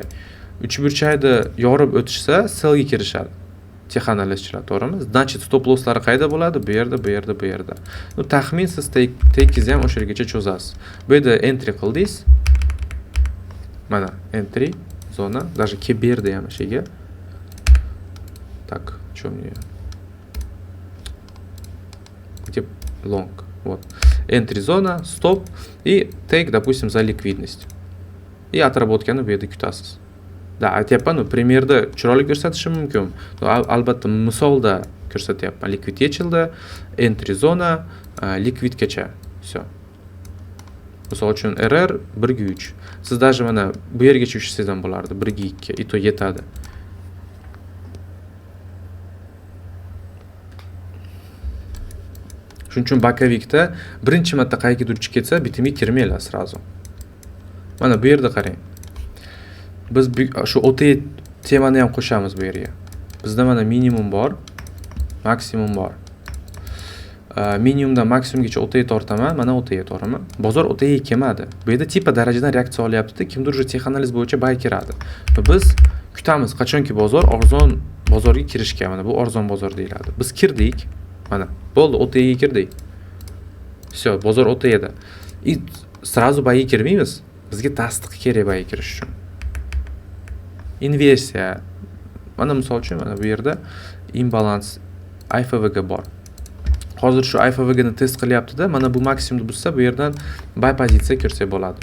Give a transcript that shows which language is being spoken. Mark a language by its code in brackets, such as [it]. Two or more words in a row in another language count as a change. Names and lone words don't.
[uz] 3 burchakni yorib o'tishsa, sellga kirishadi. Texanalizchilar, to'g'rimi? Значит, [en] stop losslari [uz] qayerda bo'ladi? Bu yerda, bu yerda, bu yerda. Taxmin siz tekingizni ham o'sha yergacha cho'zasiz. Bu yerda entry qildingiz. Mana entry zona, даже kelib berdi ham o'sha yerga. [ru] Так, что мне? Где long? Вот. Entry zona, stop и take, допустим, за ликвидность. [uz] И отработкani bu yerda kutasiz. Aytyapman, primerda chiroyli ko'rsatishim mumkin. Albatta misolda ko'rsatyapman. Likvid yechildi, entry zona, likvidgacha. Всё. Misol uchun error 1/3. Siz даже mana bu yergacha tushsangiz ham bo'lardi, 1/2, [ru] и то [uz] yetadi. Shuning uchun bokovikda birinchi marta qaygadir uchib ketsa, bitimga kirmanglar sразу. Mana bu yerda qarang. Biz shu OTE temani ham qo'shamiz bu yerga. Bizda mana minimum bor, maksimum bor. Minimumdan maksimumgacha OTE tortaman, mana OTE to'g'rimi? Bozor OTE kelmadi. Bu yerda tipa darajadan reaksiya olyapti-da, kimdir уже texanaliz bo'yicha buy kiradi. Biz kutamiz qachonki bozor arzon bozorga kirishga, mana bu arzon bozor deyiladi. Biz kirdik. Mana bo'ldi, OTE ga kirdik. Всё, bozor OTE da. [ru] И сразу [uz] buy kirmaymiz. Bizga tasdiq kerak buy kirish uchun. Inversiya. Mana misol uchun mana bu yerda imbalans IFVG bor. Hozir shu IFVG ni test qilyapti-da, mana bu maksimumni buzsa, bu yerdan buy pozitsiya ko'rsa bo'ladi.